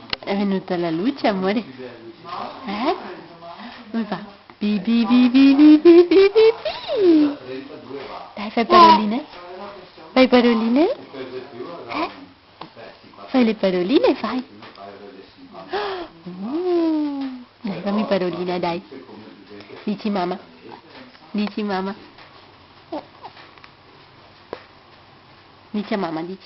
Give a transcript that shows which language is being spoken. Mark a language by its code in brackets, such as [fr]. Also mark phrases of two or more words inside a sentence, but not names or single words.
[it] È venuta la luce, amore? Come fa? Bi bi bi bi bi bi bi bi bi. Dai, fai paroline? Fai paroline? Fai le paroline, fai. Dai, fammi paroline, dai. Dici mamma. Dici mamma. Dici a mamma, dici.